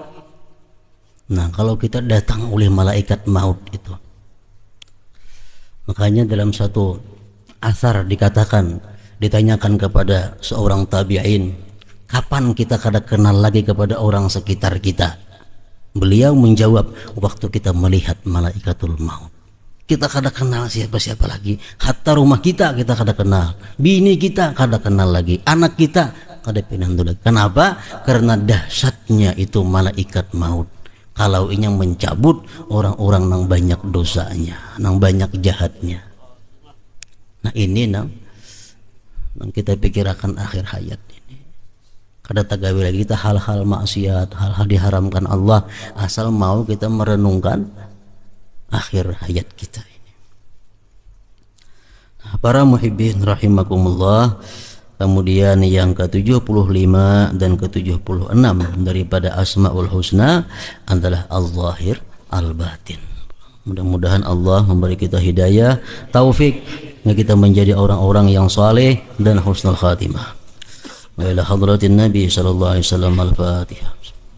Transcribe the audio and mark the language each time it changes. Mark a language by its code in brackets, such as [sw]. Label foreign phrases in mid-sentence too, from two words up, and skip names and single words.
[id] Nah, kalau kita datang oleh malaikat maut itu, makanya dalam satu asar dikatakan, ditanyakan kepada seorang tabi'in, kapan kita kada kenal lagi kepada orang sekitar kita? Beliau menjawab, waktu kita melihat [ar] ملائكة الموت. [id] Kita kada kenal siapa-siapa lagi. [bjn] Hatta rumah kita kada kenal, bini kita kada kenal lagi, anak kita kada pinandu lagi. [id] Kenapa? Karena dahsyatnya itu malaikat maut. Kalau ini yang mencabut orang-orang nang banyak dosanya, nang banyak jahatnya. Nah ini nang kita pikirkan akhir hayat ini. [bjn] Kada tagawi lagi kita hal-hal maksiat, hal-hal diharamkan Allah, asal mau kita merenungkan akhir hayat kita ini. [id] Nah, [ar] المحبين رحمكم الله, [id] kemudian yang ke-75 dan ke-76 daripada Asmaul Husna adalah Al-Zahir Al-Batin. Mudah-mudahan Allah memberi kita hidayah, taufik, kita menjadi orang-orang yang saleh dan [ar] حسن الخاتمة. وإلى حضرة النبي صلى الله عليه وسلم الفاتحة.